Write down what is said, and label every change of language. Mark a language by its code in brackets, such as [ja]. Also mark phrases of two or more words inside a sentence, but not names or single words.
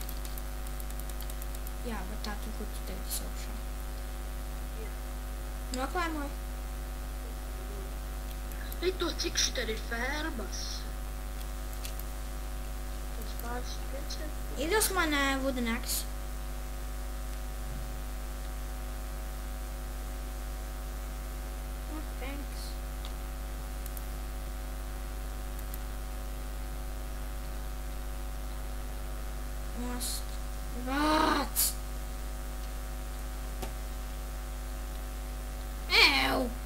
[lv] Jā, bet tā tur, kur tu tagad esi augšā. Jā. Noklēmoju. To cik šitien ir fermas? Tas pāris pieciem? Iedos man [en] wooden axe. Oh, thanks. [lv] Nost. Vāc! Ew!